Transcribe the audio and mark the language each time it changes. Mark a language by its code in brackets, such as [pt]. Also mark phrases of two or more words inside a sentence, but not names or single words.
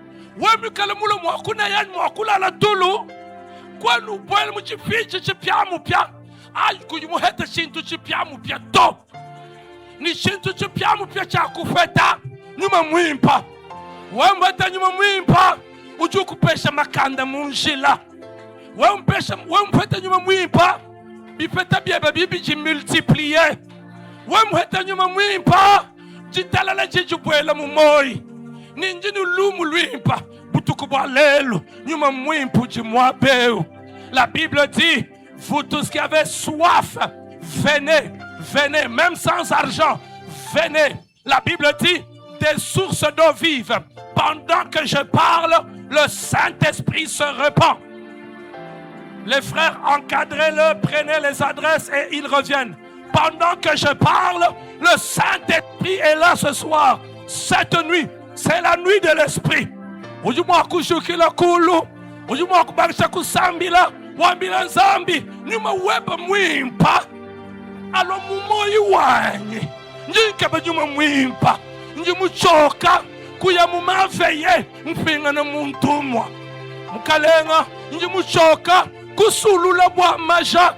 [lua] Wemikale mulo mwakuna yani mwakula la tulu. Kwanu bwele mchifiche chipyamu pya. Ay kuyumuheta shintu chipyamu pya to. Ni shintu chipyamu pya cha kufeta. Nyuma mwimpa. Wemweta nyuma mwimpa. Uju kupesha makanda munjila. Wemfeta nyuma mwimpa. Bifeta bieba bibi jimultiplier. Wemweta nyuma mwimpa. Jitalala jijubwela mumoi. Ninjini lumu lwimpa. Butukubwa lelo. Nyuma mwimpu jimwabeu. [fr] La Bible dit, vous tous qui avez soif, venez, venez, même sans argent, venez. La Bible dit, des sources d'eau vive. Pendant que je parle, le Saint-Esprit se répand. Les frères, encadrez-le, prenez les adresses et ils reviennent. Pendant que je parle, le Saint-Esprit est là ce soir. Cette nuit, c'est la nuit de l'Esprit. [lua] Ujumwa kushukila kulu, ujumwa kubarisha kusambila, wambila nzambi, nyuma weba mwimpa, alo mumoyi wanyi, njikaba nyuma mwimpa, njimuchoka, kuya mumaveye, mpinga na muntumwa, mkalenga, njimuchoka, kusulula bwa maja,